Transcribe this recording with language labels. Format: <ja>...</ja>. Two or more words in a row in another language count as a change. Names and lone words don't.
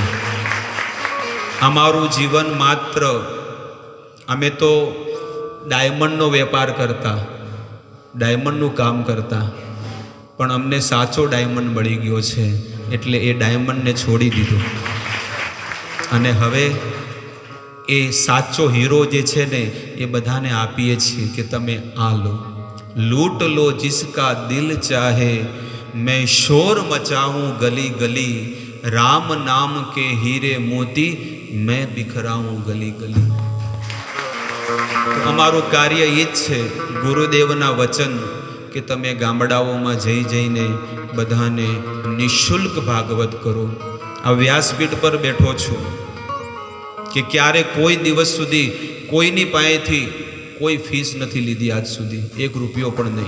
<gu>અમારું જીવન માત્ર, અમે તો ડાયમંડનો વેપાર કરતા, ડાયમંડનું કામ કરતા, પણ અમને સાચો ડાયમંડ મળી ગયો છે એટલે એ ડાયમંડને છોડી દીધું અને હવે એ સાચો હીરો જે છે ને એ બધાને આપીએ છીએ કે તમે આ લો,</gu> <hi>लूट लो जिसका दिल चाहे, मैं शोर मचाऊं गली गली, राम नाम के हीरे मोती मैं बिखराऊं गली गली.</hi> <gu>અમારું કાર્ય એ જ છે, ગુરુદેવના વચન કે તમે ગામડાઓમાં જઈને બધાને નિઃશુલ્ક ભાગવત કરો. આ વ્યાસપીઠ પર બેઠો છું કે ક્યારે કોઈ દિવસ સુધી કોઈની પાસેથી કોઈ ફીસ નથી લીધી, આજ સુધી 1 રૂપિયો પણ નહીં.</gu>